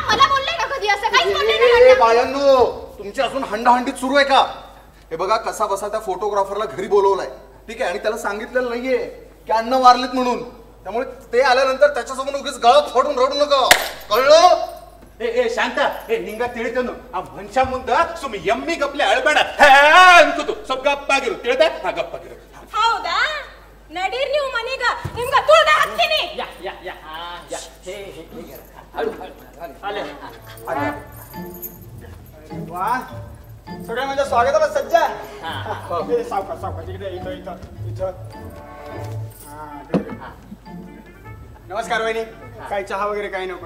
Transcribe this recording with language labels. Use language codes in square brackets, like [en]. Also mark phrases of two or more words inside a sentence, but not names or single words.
[mr] मला बोलले का कधी असं? काहीच बोलले नाही ए अण्णा. बायांनो, तुमची अजून हंडाहंडीत सुरू आहे का? हे बघा कसा बसा त्या फोटोग्राफरला घरी बोलवलाय, ठीक आहे, आणि त्याला सांगितलेलं नाहीये की अण्णा वारलेत म्हणून. त्यामुळे ते आल्यानंतर त्याच्यासमोर उगीच गळा फाडून रडू नका, कळलं? [kn] ए शांता ए निंगा ತಿಳಿತನು ಆ ಮನುಷ್ಯ ಮುಂದ ಸುಮ್ಮ ಎಮ್ಮಿ ಗಪ್ಲೆ ಅಳಬೇಡ ಅನ್ಕೋತು ಸ್ವಲ್ಪ ಗಪ್ಪಾಗಿರು ತಿಳಿದ ಹಾ ಗಪ್ಪಾಗಿರು. ಹೌದಾ? ನಡೀರ್ ನೀವು ಮನೆಗ, ನಿಮ್ಗ ತುಳ್ದ ಹಾಕ್ತೀನಿ. [mr] या या या हा या हे हळू हळू आले. वा सगळ्या माझ्या स्वागताला सज्ज आहे. हा सावकाश सावकाश इकडे इथं इथं इथं. नमस्कार वहिनी, काय चहा वगैरे काही नको?